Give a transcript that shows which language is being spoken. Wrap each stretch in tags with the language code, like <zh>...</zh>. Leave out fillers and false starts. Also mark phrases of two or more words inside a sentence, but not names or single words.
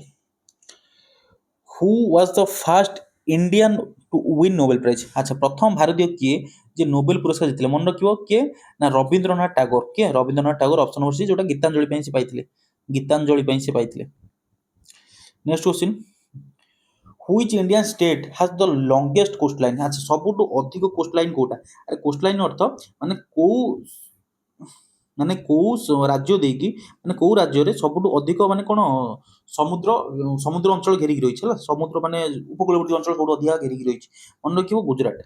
<en>Who was the first Indian to win Nobel Prize?</en> <or>ଆଚ୍ଛା, ପ୍ରଥମ ଭାରତୀୟ କିଏ ଯେ ନୋବେଲ ପୁରସ୍କାର ଜିତିଲେ? ମନେ ରଖିବ କିଏ? ନା ରବୀନ୍ଦ୍ରନାଥ ଟାଗୋର। କିଏ? ରବୀନ୍ଦ୍ରନାଥ ଟାଗୋର।</or> <en>option number C,</en> <or>ଯୋଉଟା ଗୀତାଞ୍ଜଳି ପାଇଁ ସେ ପାଇଥିଲେ। ଗୀତାଞ୍ଜଳି ପାଇଁ ସେ ପାଇଥିଲେ।</or> <en>next question, Which Indian state has the longest coastline?</en> <or>ଆଚ୍ଛା, ସବୁଠୁ ଅଧିକ କୋଷ୍ଟଲାଇନ କୋଉଟା? ଆରେ କୋଷ୍ଟଲାଇନ ଅର୍ଥ ମାନେ କୋଉ ରାଜ୍ୟ ଦେଇକି, ମାନେ କୋଉ ରାଜ୍ୟରେ ସବୁଠୁ ଅଧିକ ମାନେ କଣ ସମୁଦ୍ର ସମୁଦ୍ର ଅଞ୍ଚଳ ଘେରିକି ରହିଛି ହେଲା। ସମୁଦ୍ର ମାନେ ଉପକୂଳବର୍ତ୍ତୀ ଅଞ୍ଚଳ ସବୁଠୁ ଅଧିକା ଘେରିକି ରହିଛି। ମନେ ରଖିବ ଗୁଜରାଟ।</or>